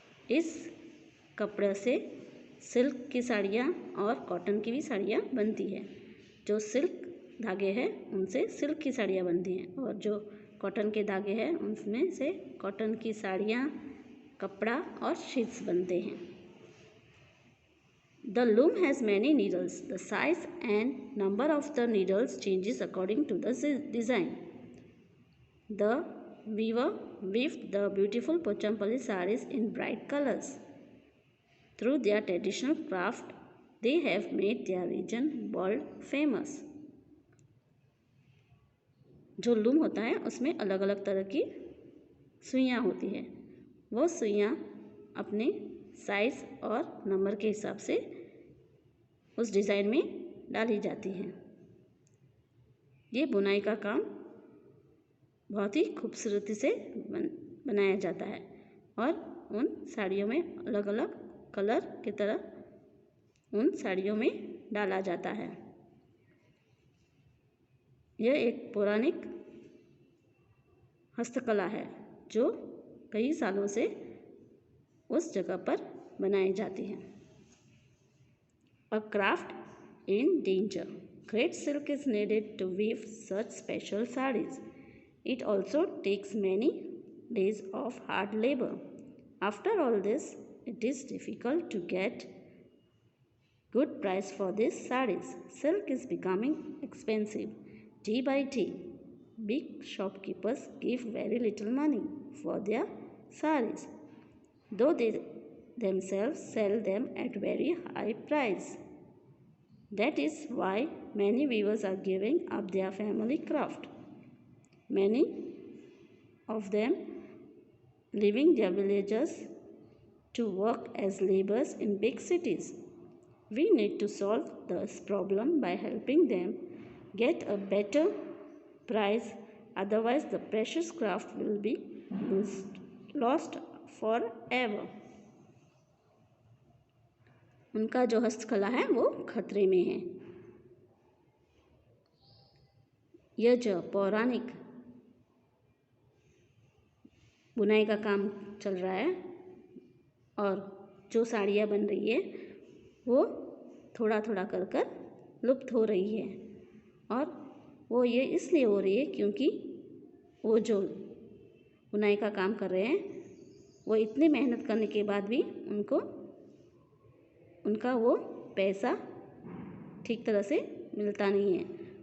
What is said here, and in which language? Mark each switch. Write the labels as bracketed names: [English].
[Hindi] इस कपड़े से सिल्क की साड़ियाँ और कॉटन की भी साड़ियाँ बनती है। जो सिल्क धागे हैं उनसे सिल्क की साड़ियाँ बनती हैं और जो कॉटन के धागे हैं उनमें से कॉटन की साड़ियाँ, कपड़ा और शीट्स बनते हैं। [English] The loom has many needles. The size and number of the needles changes according to the design. The weaver weaved the beautiful Pochampalli sarees in bright colors. Through their traditional craft, they have made their region world famous. [Hindi] जो loom होता है उसमें अलग अलग तरह की सुइयाँ होती है। वो सुइयाँ अपने साइज़ और नंबर के हिसाब से उस डिज़ाइन में डाली जाती हैं। ये बुनाई का काम बहुत ही खूबसूरती से बनाया जाता है और उन साड़ियों में अलग अलग कलर की तरह उन साड़ियों में डाला जाता है। यह एक पौराणिक हस्तकला है जो कई सालों से उस जगह पर बनाई जाती है। [English] A craft in danger. Great silk is needed to weave such special sarees. It also takes many days of hard labor. After all this, it is difficult to get good price for these sarees. Silk is becoming expensive day by day. Big shopkeepers give very little money for their sarees, though they themselves sell them at very high price. That is why many weavers are giving up their family craft. Many of them leaving their villages to work as laborers in big cities. We need to solve this problem by helping them get a better price, otherwise the precious craft will be lost forever. [Hindi] उनका जो हस्तकला है वो खतरे में है। यह जो पौराणिक बुनाई का काम चल रहा है और जो साड़ियाँ बन रही है वो थोड़ा थोड़ा कर लुप्त हो रही है और वो ये इसलिए हो रही है क्योंकि वो जो बुनाई का काम कर रहे हैं वो इतनी मेहनत करने के बाद भी उनका वो पैसा ठीक तरह से मिलता नहीं है।